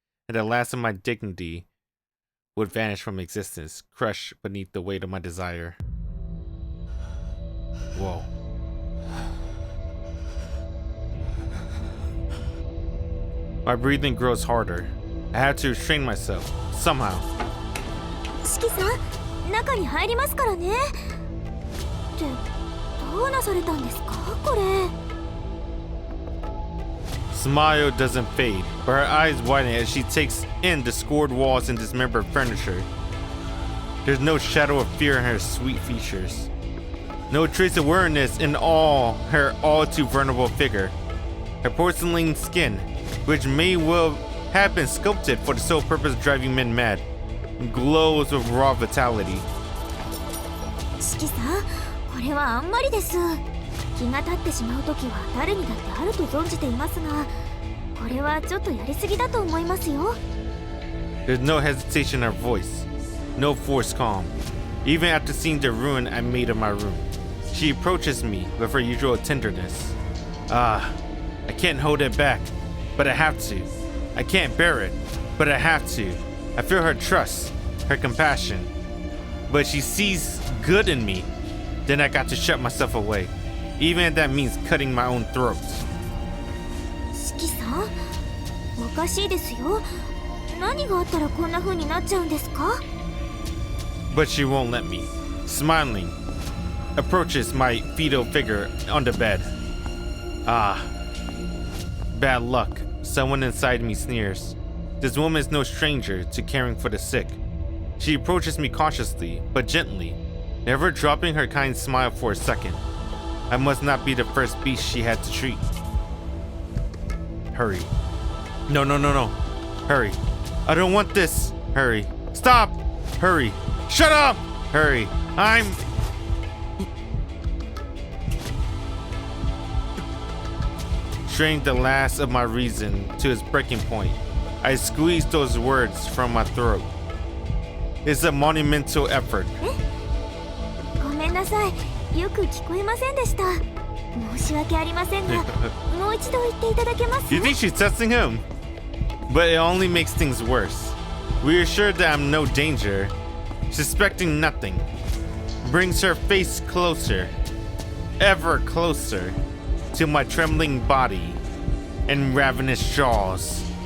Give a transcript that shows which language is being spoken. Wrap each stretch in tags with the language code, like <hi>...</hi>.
<en>And the last of my dignity would vanish from existence, crushed beneath the weight of my desire. Whoa. My breathing grows harder. I have to restrain myself, somehow.</en> <ja>シキさん、中に入りますからね。ってどうなされたんですか、これ。</ja> <en>Smile doesn't fade, but her eyes widen as she takes in the scored walls and dismembered furniture. There's no shadow of fear in her sweet features. No trace of weariness in her all too vulnerable figure. Her porcelain skin, which may well have been sculpted for the sole purpose of driving men mad, glows with raw vitality.</en> <ja>シキさん、これはあんまりです。気が立ってしまう時は誰にだってあると存じていますが、これはちょっとやりすぎだと思いますよ。</ja> <en>There's no hesitation in her voice, no forced calm. Even after seeing the ruin I made of my room, she approaches me with her usual tenderness. I can't hold it back, but I have to. I can't bear it, but I have to. I feel her trust, her compassion. But she sees good in me. Then I got to shut myself away, even if that means cutting my own throat.</en> <ja>四季さん、おかしいですよ。何があったらこんな風になっちゃうんですか？</ja> <en>But she won't let me. Smiling, approaches my fetal figure on the bed. Bad luck. Someone inside me sneers. This woman is no stranger to caring for the sick. She approaches me cautiously, but gently, never dropping her kind smile for a second. I must not be the first beast she had to treat. Hurry. No. Hurry. I don't want this. Hurry. Stop. Hurry. Shut up. Hurry. I'm... Strained the last of my reason to its breaking point. I squeezed those words from my throat. It's a monumental effort.</en> <ja>ごめんなさい。よく聞こえませんでした。申し訳ありませんが、もう一度言っていただけます？</ja> <en>You think she's testing him? But it only makes things worse. Reassured that I'm no danger, suspecting nothing, brings her face closer, ever closer, to my trembling body and ravenous jaws.</en>